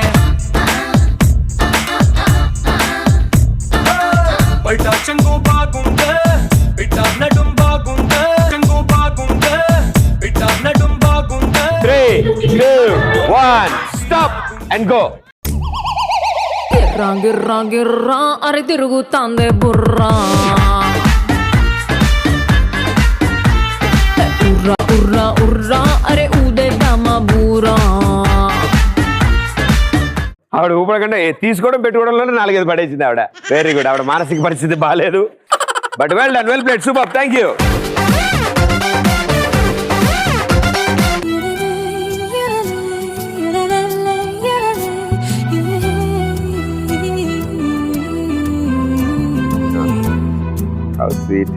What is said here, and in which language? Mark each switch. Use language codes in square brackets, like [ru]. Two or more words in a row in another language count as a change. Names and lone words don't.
[te] బయట చెంగు బాగుందే, బిడ్డ నడుం బాగుందే, చెంగు బాగుందే, బిడ్డ నడుం బాగుందే. [en] 3, 2, 1 stop and go. [te] గిర్రా గిర్రా గిర్రా అరే తిరుగుతాందే బుర్రా. ఉర్రా, ఉర్రా, ఉర్రా, అరే ఉడే దమ బుర్రా. ఆవిడ ఊపడకుండా తీసుకోవడం పెట్టుకోవడంలోనే 4-5 పడేసింది ఆవిడ. [en] very good. [te] ఆవిడ మానసిక పరిస్థితి బాగాలేదు. [en] but well done, well played, super, thank you. how sweet.